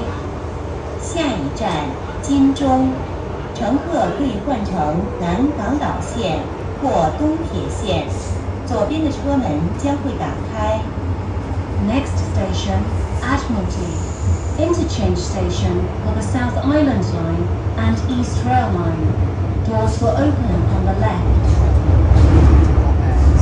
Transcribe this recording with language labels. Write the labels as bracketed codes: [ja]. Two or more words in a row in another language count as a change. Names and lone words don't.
[yue] 下一站金鐘，乘客可以換乘南港島線或東鐵線，左邊的車門將會打開。 [en] Next station, Admiralty. Interchange station for the South Island Line and East Rail Line. Doors will open on the left.